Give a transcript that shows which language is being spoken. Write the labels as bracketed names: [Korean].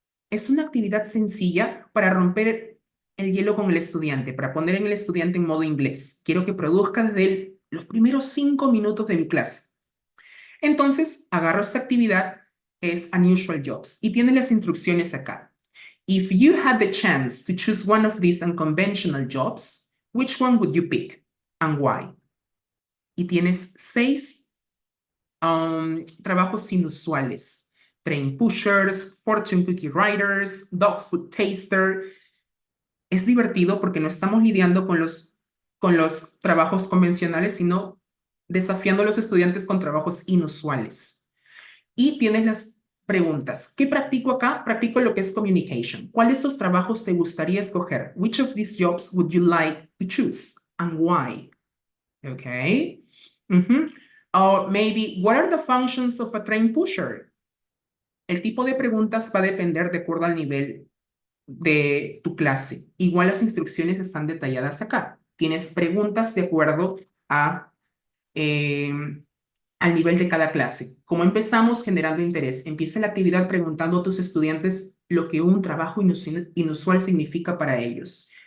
[Spanish] Es una actividad sencilla para romper el hielo con el estudiante, para poner en el estudiante en modo inglés. Quiero que produzca desde los primeros 5 minutos de mi clase. Entonces, agarro esta actividad, es Unusual Jobs, y tiene las instrucciones acá. [English] If you had the chance to choose one of these unconventional jobs, which one would you pick and why? [Spanish] Y tienes 6 trabajos inusuales. [English] Train pushers, fortune cookie writers, dog food taster. [Spanish] Es divertido porque no estamos lidiando con los trabajos convencionales, sino desafiando a los estudiantes con trabajos inusuales. Y tienes las preguntas. ¿Qué practico acá? Practico lo que es communication. ¿Cuál de estos trabajos te gustaría escoger? [English] Which of these jobs would you like to choose and why? Okay. Or maybe, what are the functions of a train pusher? [Spanish] El tipo de preguntas va a depender de acuerdo al nivel de tu clase. Igual las instrucciones están detalladas acá. Tienes preguntas de acuerdo a al nivel de cada clase. Como empezamos generando interés, empieza la actividad preguntando a tus estudiantes lo que un trabajo inusual significa para ellos.